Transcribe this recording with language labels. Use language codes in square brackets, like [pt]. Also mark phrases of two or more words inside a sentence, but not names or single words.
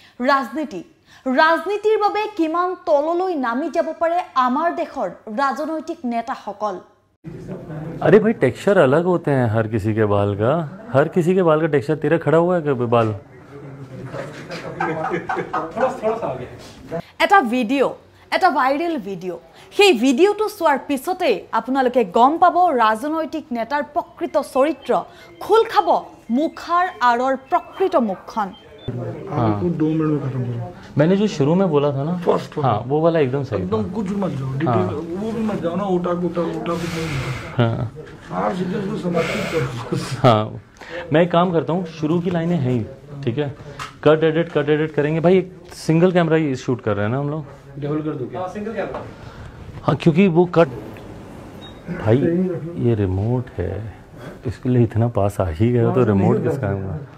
[as] ৰাজনীতি ৰাজনীতিৰ বাবে কিমান তললৈ নামি যাব পাৰে আমাৰ দেশৰ ৰাজনৈতিক নেতাসকল [hi] अरे भाई टेक्सचर अलग होते हैं हर किसी के बाल का टेक्सचर तेरा खड़ा हुआ है क्या बाल [as] এটা ভিডিও এটা [en] viral video [as] সেই ভিডিওটো চোৱাৰ পিছতে আপোনালোকে গম পাব ৰাজনৈতিক নেতাৰ প্ৰকৃত চৰিত্ৰ খুল খাব মুখাৰ আৰৰ প্ৰকৃত মুখখন [hi] हाँ 2 मिनट में खत्म करो मैंने जो शुरू में बोला था ना फर्स्ट हाँ वो वाला एकदम सही एकदम कुछ मत जाओ डिटेल वो भी मत जाओ ना उठा कुछ नहीं हाँ हाँ सीधे उसको समर्पित करो हाँ मैं एक काम करता हूँ शुरू की लाइनें हैं ही ठीक है [en] cut edit [hi] करेंगे भाई एक [en] single camera [hi] ही शूट कर रहे हैं ना हम लोग डबल कर दो क्या [en] single camera [hi] हाँ क्योंकि वो कट भाई ये रिमोट है इसके लिए इतना पास आ ही गया तो रिमोट किसका है